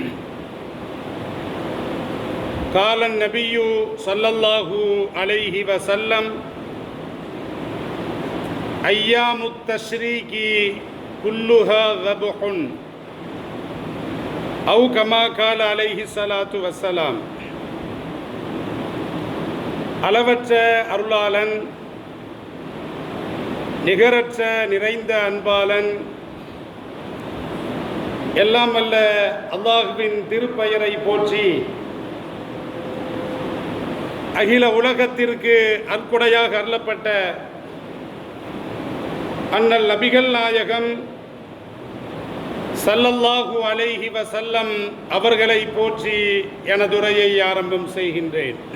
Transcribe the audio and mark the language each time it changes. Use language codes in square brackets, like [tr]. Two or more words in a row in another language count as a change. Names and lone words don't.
[ar] قال النبي صلى الله عليه وسلم: أيام التشريق كلها ذبح، أو كما قال عليه الصلاة والسلام. [ta] அளவற்ற அருளாளன், நிகரற்ற நிறைந்த அன்பாளன், எல்லாம் அல்ல அல்லாஹ்வின் திருப்பெயரை போற்றி அகில உலகத்திற்கு அற்கொடையாக அருளப்பட்ட அண்ணல் நபிகள் நாயகம் [ar] صلى الله عليه وسلم [ta] அவர்களை போற்றி எனதுரையை ஆரம்பம் செய்கின்றேன்.